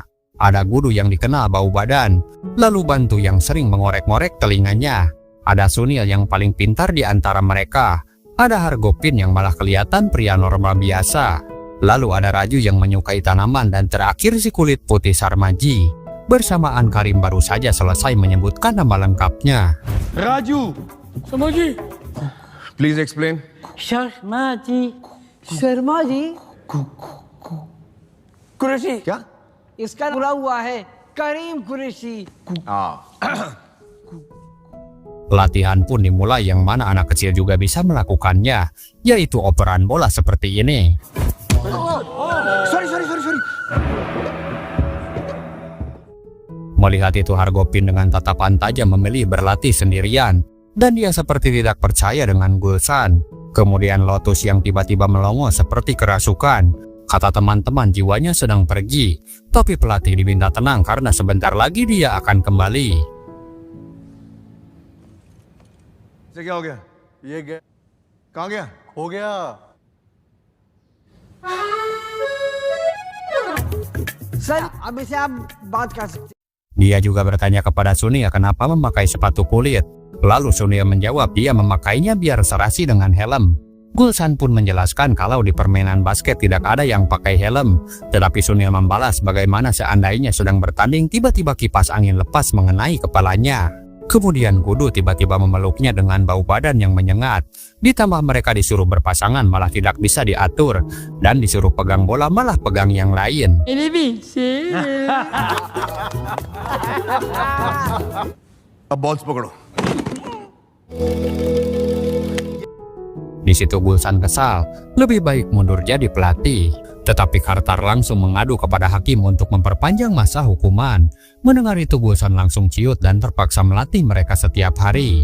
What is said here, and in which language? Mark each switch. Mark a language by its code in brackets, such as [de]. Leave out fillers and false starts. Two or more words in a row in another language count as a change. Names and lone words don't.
[id] Ada Gudu yang dikenal bau badan. Lalu Bantu yang sering mengorek-ngorek telinganya. Ada Sunil yang paling pintar di antara mereka. Ada Hargopin yang malah kelihatan pria normal biasa. Lalu ada Raju yang menyukai tanaman dan terakhir si kulit putih Sarmaji. Bersamaan Karim baru saja selesai menyebutkan nama lengkapnya. [hi] राजू, समझी? [en] please explain. [hi] शर्मा जी। शर्मा जी। कुरैशी क्या इसका बुला हुआ है करीम कुरैशी [id] Latihan pun dimulai yang mana anak kecil juga bisa melakukannya, yaitu operan bola seperti ini. sorry Melihat itu Hargopin dengan tatapan tajam memilih berlatih sendirian, dan dia seperti tidak percaya dengan Gulsan. Kemudian Lotus yang tiba-tiba melongo seperti kerasukan. Kata teman-teman jiwanya sedang pergi, tapi pelatih diminta tenang karena sebentar lagi dia akan kembali. [hi] ये क्या हो गया ये गया कहाँ गया हो गया सर अब इसे आप बात कर सकते [id] Dia juga bertanya kepada Sunia kenapa memakai sepatu kulit. Lalu Sunia menjawab dia memakainya biar serasi dengan helm. Gulsan pun menjelaskan kalau di permainan basket tidak ada yang pakai helm. Tetapi Sunia membalas bagaimana seandainya sedang bertanding tiba-tiba kipas angin lepas mengenai kepalanya. Kemudian Kudu tiba-tiba memeluknya dengan bau badan yang menyengat. Ditambah mereka disuruh berpasangan malah tidak bisa diatur. Dan disuruh pegang bola malah pegang yang lain. [hi] अब बॉल्स पकड़ो [id] Di situ Gulsan kesal, lebih baik mundur jadi pelatih. Tetapi Kartar langsung mengadu kepada hakim untuk memperpanjang masa hukuman. Mendengar itu Gulsan langsung ciut dan terpaksa melatih mereka setiap hari.